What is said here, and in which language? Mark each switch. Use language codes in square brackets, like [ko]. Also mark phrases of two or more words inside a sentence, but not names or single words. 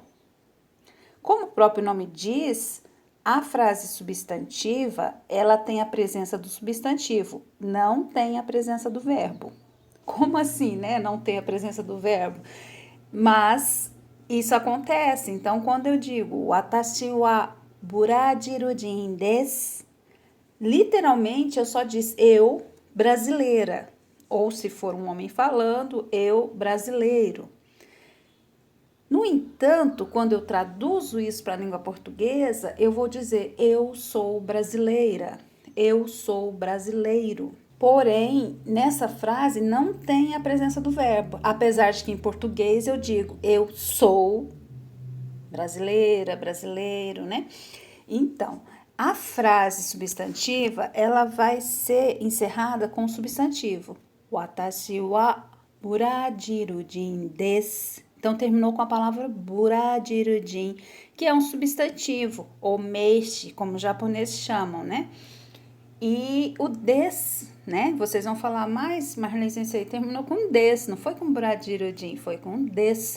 [pt] Como o próprio nome diz, a frase substantiva, ela tem a presença do substantivo, não tem a presença do verbo. Como assim, né? Não tem a presença do verbo. Mas isso acontece. Então, quando eu digo [ja] 私はブラジル人です, [pt] literalmente eu só diz eu brasileira. Ou se for um homem falando, eu brasileiro. No entanto, quando eu traduzo isso para a língua portuguesa, eu vou dizer eu sou brasileira, eu sou brasileiro. Porém, nessa frase não tem a presença do verbo, apesar de que em português eu digo eu sou brasileira, brasileiro, né? Então, a frase substantiva, ela vai ser encerrada com o substantivo. [ja] 私はブラジル人です. [pt] Então, terminou com a palavra Burajirudin, que é um substantivo, ou meishi, como os japoneses chamam, né? E o des, né? Vocês vão falar mais, Marlene Sensei terminou com des, não foi com Bradirudin, foi com des.